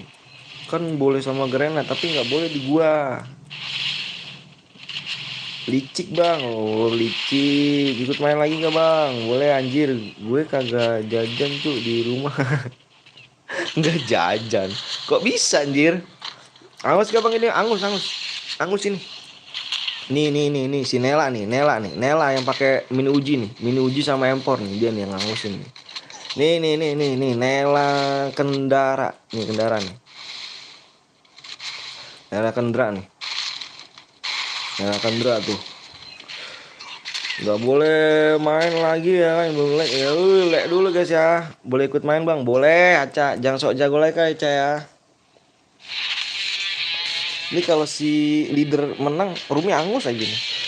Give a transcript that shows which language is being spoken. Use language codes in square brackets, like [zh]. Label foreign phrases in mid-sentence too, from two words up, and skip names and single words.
[id] Kan boleh sama Garena tapi nggak boleh di gua. Licik Bang. Oh, licik. Ikut main lagi gak Bang? Boleh anjir. Gue kagak jajan tuh di rumah. Nggak jajan. Kok bisa anjir? Angus gak Bang ini? Angus, Angus. Angus ini. Nih si Nela nih, Nela yang pakai mini uji nih, mini uji sama empor nih dia nih yang ngangusin nih. Nih Nela Kendara, nih Kendara nih, Nela Kendra nih, Nela Kendra tuh. Nggak boleh main lagi ya, boleh ya, lek dulu guys ya, boleh ikut main Bang, boleh Aca, jangan sok jago lagi Aca ya. Ini kalau si leader menang, Rumi angus aja nih.